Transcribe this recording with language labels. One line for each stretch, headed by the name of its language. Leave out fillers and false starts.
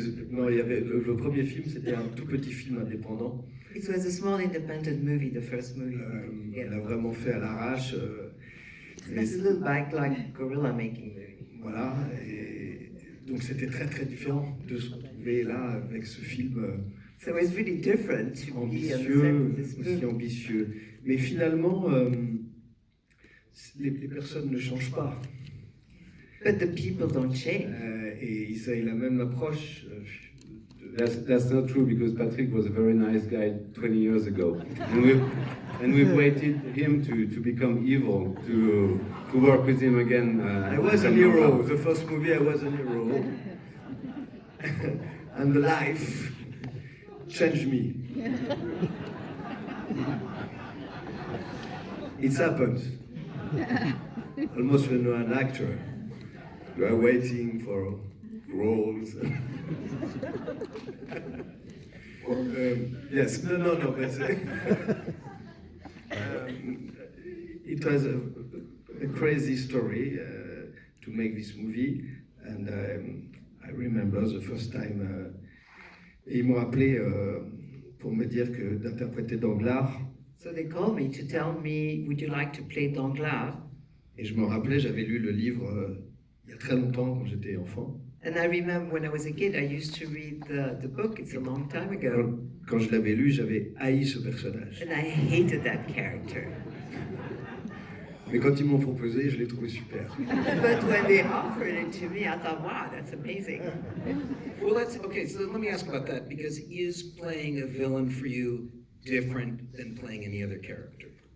French: Non, il y avait, le premier film, c'était un tout petit film indépendant.
English: It was a small independent movie, the first movie.
French: On l'a vraiment fait à l'arrache.
English: It's a little like guerrilla making movie.
French: Voilà, et donc c'était très très différent de se retrouver là avec ce film
English: So it's really different to be on the set
French: ambitieux,
English: of this
French: aussi
English: movie.
French: ambitieux. Mais finalement, les personnes ne changent pas.
English: But the people don't change.
French: Et ils ont la même approche.
English: That's not true, because Patrick was a very nice guy 20 years ago. And we've waited him to become evil, to work with him again. I was a hero. The first movie, I was a hero. And life changed me. It's happened. Almost when you're an actor, you are waiting for roles. Yes, no, but it was a crazy story to make this movie, and I remember the first time,
French: ils m'ont appelé pour me dire que d'interpréter Danglars.
English: So they called me to tell me, would you like to play Danglars?
French: Et je me rappelais, j'avais lu le livre il y a très longtemps quand j'étais enfant.
English: And I remember when I was a kid, I used to read the book. It's a long time ago.
French: Quand je l'avais lu, j'avais haï ce personnage.
English: And I hated that character.
French: Mais quand ils m'ont proposé, je l'ai trouvé super.
English: But when they offered it to me, I thought, wow, that's amazing. Well, okay. So let me ask about that, because is playing a villain for you different than playing any other character?